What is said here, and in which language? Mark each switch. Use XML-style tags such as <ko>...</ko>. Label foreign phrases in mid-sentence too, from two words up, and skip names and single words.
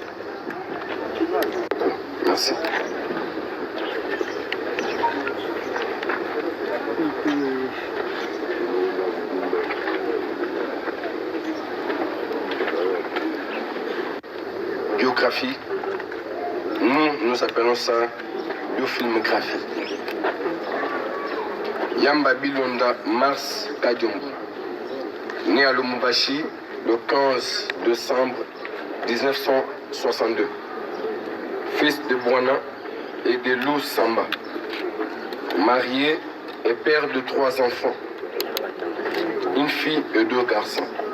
<fr>Merci. Biographie. Nous appelons ça biofilmographie. Yamba Bilonda Mars Kadiombo, né à Lubumbashi le 15 décembre 1962, fils de Bwana et de Lou Samba. marié et père de 3 enfants, une fille et 2 garçons.</fr>